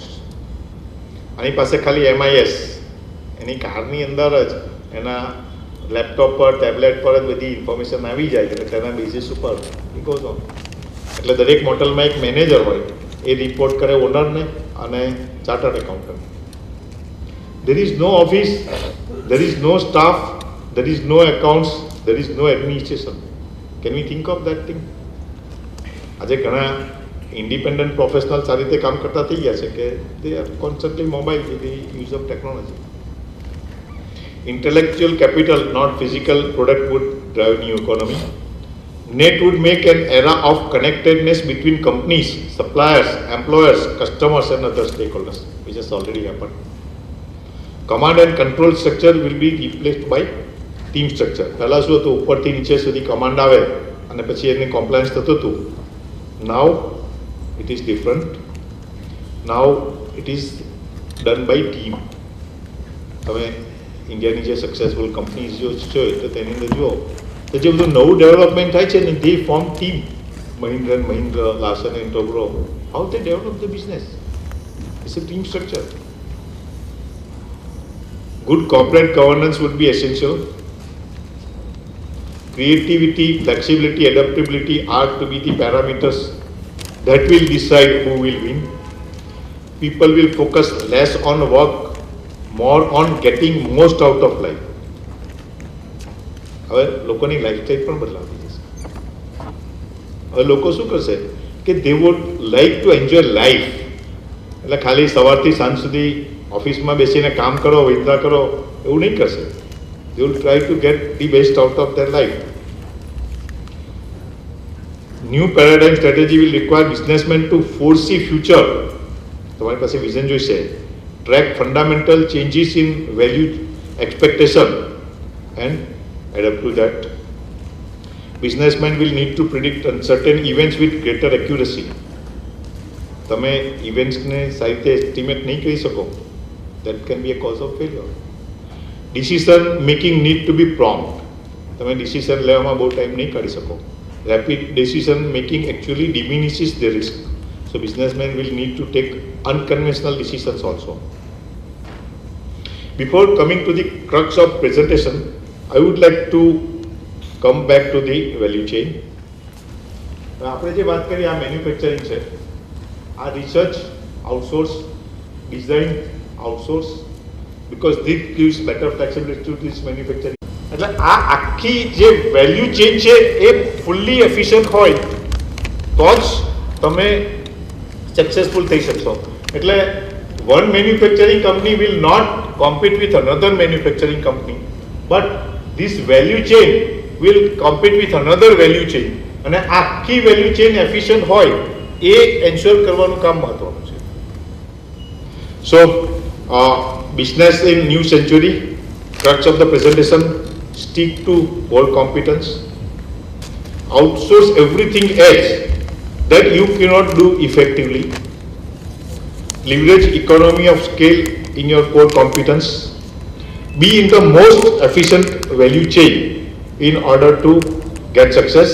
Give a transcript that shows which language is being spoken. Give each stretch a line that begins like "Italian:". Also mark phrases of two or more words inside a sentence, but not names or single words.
Gujarati: આની પાસે ખાલી MIS, એની કારની અંદર જ એના લેપટોપ પર, ટેબ્લેટ પર જ બધી ઇન્ફોર્મેશન આવી જાય એટલે તેના બેઝિસ ઉપર
English: it goes on.
Gujarati: એટલે દરેક મોટેલમાં એક મેનેજર હોય, એ રિપોર્ટ કરે ઓનરને અને
English: chartered accountant. There is no office, there is no staff, there is no accounts, there is no administration. Can we think of that thing?
Gujarati: આજે ઘણા ઇન્ડિપેન્ડન્ટ પ્રોફેશનલ સારી રીતે કામ કરતા થઈ ગયા છે કે
English: they are constantly mobile with the use of technology. Intellectual capital, not physical product, would drive new economy. Net would make an era of connectedness between companies, suppliers, employers, customers and other stakeholders, which has already happened. Command and control structure will be replaced by team structure.
Gujarati: પહેલાં શું હતું? ઉપરથી નીચે સુધી કમાન્ડ આવે અને પછી એને કોમ્પ્લાયન્સ થતું હતું.
English: Now it is different. Now it is done by team.
Gujarati: તમે ઇન્ડિયાની જે
English: successful companies
Gujarati: જો છે તો તેની અંદર જુઓ તો જે બધું નવું ડેવલપમેન્ટ થાય છે ને
English: they form team. મહિન્દ્રા એન્ડ મહિન્દ્રા, લાર્સન એન્ડ ટોબ્રો, how they develop the business? it's a team structure. Good corporate governance would be essential. Creativity, flexibility, adaptability are to be the parameters that will decide who will win. People will focus less on work, more on getting most out of life.
Gujarati: હવે લોકોની લાઈફસ્ટાઈલ પણ બદલાવી જશે. હવે લોકો શું કરશે કે
English: they would like to enjoy life.
Gujarati: એટલે ખાલી સવારથી સાંજ સુધી ઓફિસમાં બેસીને કામ કરો, વિંદા કરો એવું નહીં કરશે.
English: They will try to get the best out of their life. New paradigm strategy will require businessmen to foresee future.
Gujarati: તમારી પાસે વિઝન જોઈશે.
English: Track fundamental changes in value expectation and adapt to that. Businessmen will need to predict uncertain events with greater accuracy.
Gujarati: તમે ઇવેન્ટ્સને સારી રીતે એસ્ટિમેટ નહીં કરી શકો.
English: That can be a cause of failure. Decision making need to be prompt.
Gujarati: તમે ડિસિઝન લેવામાં બહુ ટાઈમ નહીં કાઢી શકો.
English: Rapid decision making actually diminishes the risk. So businessmen will need to take unconventional decisions also. before coming to the crux of presentation, I would like to come back to the value chain.
Gujarati: આપણે જે વાત કરીએ આ મેન્યુફેક્ચરિંગ છે, આ
English: research outsource, design outsource, because this gives better flexibility to this manufacturing.
Gujarati: એટલે આ આખી જે
English: value chain
Gujarati: છે એ
English: fully efficient
Gujarati: હોય તો જ તમે સક્સેસફુલ થઈ શકશો.
English: એટલે one manufacturing company will not compete with another manufacturing company, but this value chain will compete with another value chain.
Gujarati: અને આખી
English: value chain
Gujarati: એફિશિયન્ટ હોય એ એન્શ્યોર કરવાનું કામ મહત્વનું છે.
English: સો business in new century, crux of the presentation, stick to core competence, outsource everything else that you cannot do effectively, leverage economy of scale in your core competence, be in the most efficient value chain in order to get success.